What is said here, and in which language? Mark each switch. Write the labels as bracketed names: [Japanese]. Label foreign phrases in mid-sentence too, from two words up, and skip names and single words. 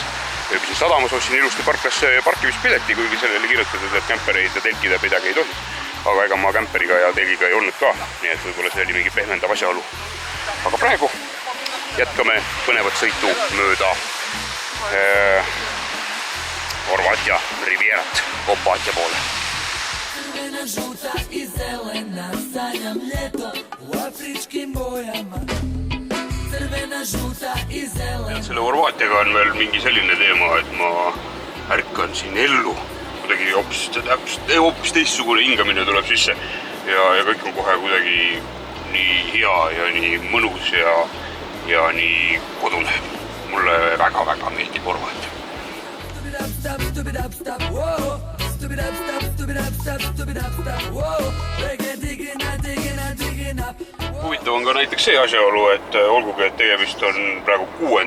[Estonian] Ööbisin sadamas, ostsin ilusti parkimispileti, kuigi sellele kirjutatud, et kämpereid ja telkida midagi ei tohi. Aga ega ma kämperiga ja telgiga ei olnud ka, nii et võib-olla see oli mingi pehmendav asjaolu. Aga praegu jätkame põnevat sõitu mööda Horvaatia Rivierat Opatja poole. [Croatian] Crvena, žuta i zelena, sanjam ljeto u afričkim bojama. Crvena, žuta i zelena. [Estonian] Selle Horvaatiaga on veel mingi selline teema, et ma ärkan siin ellu. Kuidagi hoopis teistsugune hingamine tuleb sisse ja kõik on kohe kuidagi nii hea ja nii mõnus ja nii kodune. Mulle väga-väga meeldib Horvaatia. Huvitav on ka näiteks see asjaolu, et olgugi, et tegemist on praegu 6.